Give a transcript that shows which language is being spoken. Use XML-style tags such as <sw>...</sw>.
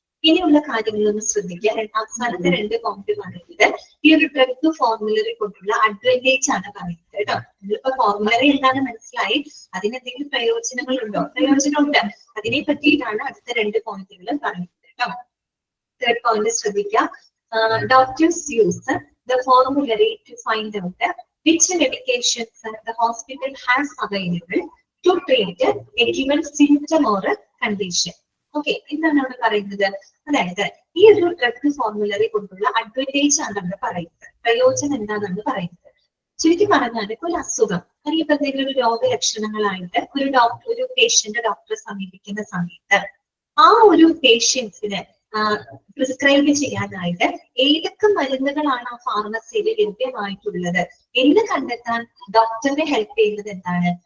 <ml>ഇനിയുള്ള കാര്യങ്ങളൊന്ന് ശ്രദ്ധിക്കുക. അവസാനത്തെ രണ്ട് പോയിന്റ് പറയുന്നത് ഈ ഒരു ഡ്രഗ് ഫോർമുലറി കൊണ്ടുള്ള അഡ്വാൻറ്റേജ് ആണ് പറയുന്നത് കേട്ടോ. നിങ്ങളിപ്പോ ഫോർമുലറി എന്താണെന്ന് മനസ്സിലായി, അതിനെന്തെങ്കിലും പ്രയോജനങ്ങളുണ്ടോ? പ്രയോജനമുണ്ട്. അതിനെ പറ്റിയിട്ടാണ് അടുത്ത രണ്ട് പോയിന്റുകൾ പറയുന്നത് കേട്ടോ. തേർഡ് പോയിന്റ് ശ്രദ്ധിക്കുക.</ml> <en>Doctors use the formulary to find out which medications the hospital has available to treat a given symptom or condition.</en> <ml>Okay, എന്താണ് അവിടെ പറയുന്നത്? അതായത് ഈ ഒരു ഡ്രഗ് ഫോർമുലറി കൊണ്ടുള്ള അഡ്വാൻറ്റേജ് ആണ് നമ്മൾ പറയുന്നത്, പ്രയോജനം എന്താണെന്ന് പറയുന്നത്. ചുരുക്കി പറഞ്ഞാൽ ഇപ്പൊ ഒരു അസുഖം അല്ലെങ്കിൽ ഇപ്പൊ എന്തെങ്കിലും ഒരു രോഗലക്ഷണങ്ങളായിട്ട് ഒരു പേഷ്യന്റ് ഡോക്ടറെ സമീപിക്കുന്ന സമയത്ത് ആ ഒരു പേഷ്യൻസിന് പ്രിസ്ക്രൈബ് ചെയ്യാനായിട്ട് ഏതൊക്കെ മരുന്നുകളാണ് ആ ഫാർമസിയിൽ ലഭ്യമായിട്ടുള്ളത് എന്ന് കണ്ടെത്താൻ ഡോക്ടറിനെ ഹെൽപ്പ് ചെയ്യുന്നത് എന്താണ്?</ml>